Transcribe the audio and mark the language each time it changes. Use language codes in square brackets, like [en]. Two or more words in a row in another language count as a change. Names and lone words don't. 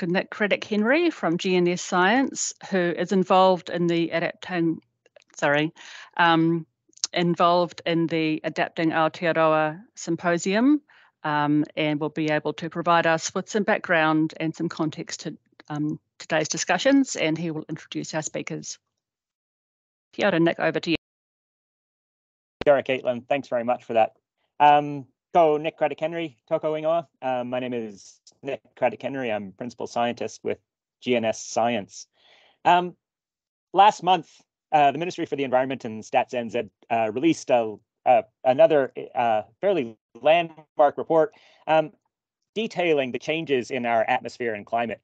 [en] Nick Craddock-Henry from GNS Science, who is involved in the Adapting Aotearoa Symposium, and will be able to provide us with some background and some context to today's discussions, and he will introduce our speakers. [mi] Kia ora, [en] Nick, over to you. [mi] Kia ora, Caitlin. [en] Thanks very much for that. [mi] Ko Nick Craddock-Henry, toko ingoa. [en] My name is Nick Craddock-Henry. I'm Principal Scientist with GNS Science. Last month, the Ministry for the Environment and Stats NZ released another fairly landmark report detailing the changes in our atmosphere and climate.